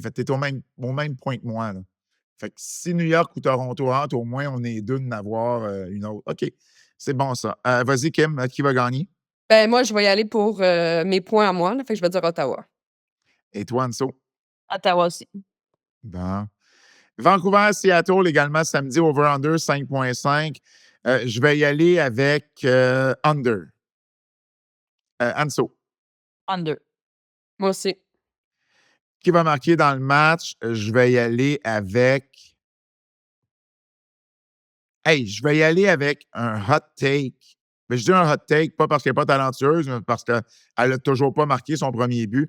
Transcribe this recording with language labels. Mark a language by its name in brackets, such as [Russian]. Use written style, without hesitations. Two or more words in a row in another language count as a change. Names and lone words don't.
[French] Fait que t'es au même point que moi, là. Fait que si New York ou Toronto rentrent, au moins, on est deux d'en avoir une autre. OK, c'est bon, ça. Vas-y, Kim, qui va gagner? Ben, moi, je vais y aller pour mes points à moi, là, fait que je vais dire Ottawa. Et toi, Anso? Ottawa aussi. Bon. Vancouver, Seattle, également, samedi, over-under 5.5. Je vais y aller avec under. Anso. Under. Moi aussi. Qui va marquer dans le match? Je vais y aller avec... Hey, je vais y aller avec un [English] hot take. [French] Mais je dis un [English] hot take, [French] pas parce qu'elle n'est pas talentueuse, mais parce qu'elle n'a toujours pas marqué son premier but.